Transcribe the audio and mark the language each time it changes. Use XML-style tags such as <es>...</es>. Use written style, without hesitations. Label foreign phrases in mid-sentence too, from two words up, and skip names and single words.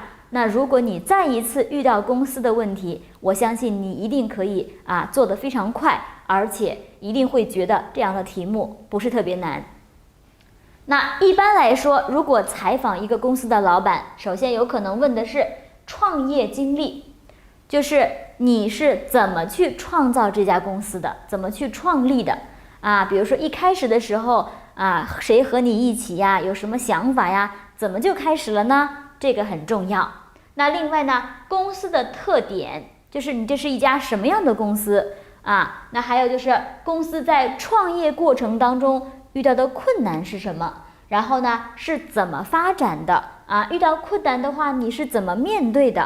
<zh>那如果你再一次遇到公司的問題，我相信你一定可以做得非常快，而且一定會覺得這樣的題目不是特別難。那一般來說，如果採訪一個公司的老闆，首先有可能問的是創業經歷，就是你是怎麼去創造這家公司的，怎麼去創立的比如說一開始的時候誰和你一起呀，有什麼想法呀，怎麼就開始了呢？這個很重要。那另外呢，公司的特點，就是你這是一家什麼樣的公司那還有就是公司在創業過程當中遇到的困難是什麼，然後呢是怎麼發展的遇到困難的話你是怎麼面對的。</zh>